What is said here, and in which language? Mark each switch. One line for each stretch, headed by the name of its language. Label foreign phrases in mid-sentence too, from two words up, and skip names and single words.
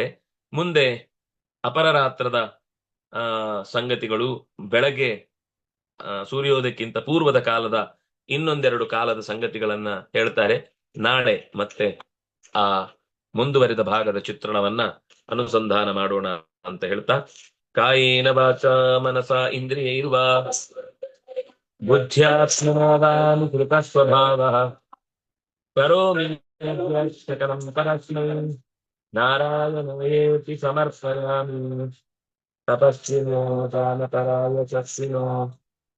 Kannada: ಮುಂದೆ ಅಪರರಾತ್ರದ ಸಂಗತಿಗಳು, ಬೆಳಗ್ಗೆ ಸೂರ್ಯೋದಯಕ್ಕಿಂತ ಪೂರ್ವದ ಕಾಲದ ಇನ್ನೊಂದೆರಡು ಕಾಲದ ಸಂಗತಿಗಳನ್ನ ಹೇಳ್ತಾರೆ. ನಾಳೆ ಮತ್ತೆ ಆ ಮುಂದುವರಿದ ಭಾಗದ ಚಿತ್ರಣವನ್ನ ಅನುಸಂಧಾನ ಮಾಡೋಣ ಅಂತ ಹೇಳ್ತಾ,
Sanskrit: ಕಾಯೇನ ವಾಚಾ ಮನಸಾ ಇಂದ್ರಿಯೈರ್ವಾ ಬುದ್ಧ್ಯಾತ್ಮನಾನುಕೃತ ಸ್ವಭಾವಃ ಕರೋಮಿ ಯದ್ಯಶಕಲಂ ಪರಸ್ಮೈ ನಾರಾಯಣೇತಿ ಸಮರ್ಪಯಾಮಿ. ತಪಸ್ವಿನೋ ದಾನಪರಾಯ ಚಸ್ವಿನೋ